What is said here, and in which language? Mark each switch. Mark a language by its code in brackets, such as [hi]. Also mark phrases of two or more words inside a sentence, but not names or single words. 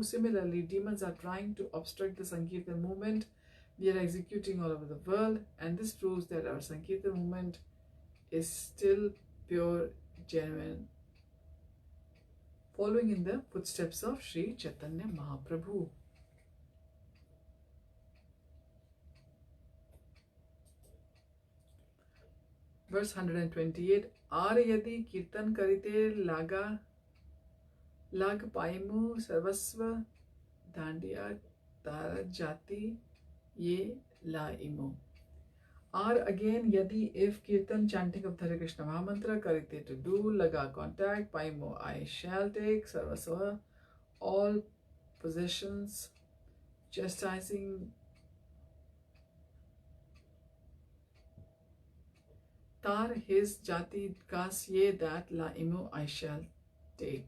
[en] Similarly, demons are trying to obstruct the Sankirtan movement we are executing all over the world, and this proves that our Sankirtan movement is still pure, genuine, following in the footsteps of Sri Chaitanya Mahaprabhu. Verse 128. [bn] আর যদি কীর্তন করিতে লাগ লাগ পাইমু সর্বস্ব দণ্ডিয়া তার জাতি যে লা ইমো. [en] Or again, yadi, if kirtan, chanting of the Hare Krishna Mahamantra, karite, to do, laga, contact, paimo, I shall take, sarvasva, all possessions, chastising, tar, his, jati, kas, ye, that, la, imo, I shall take.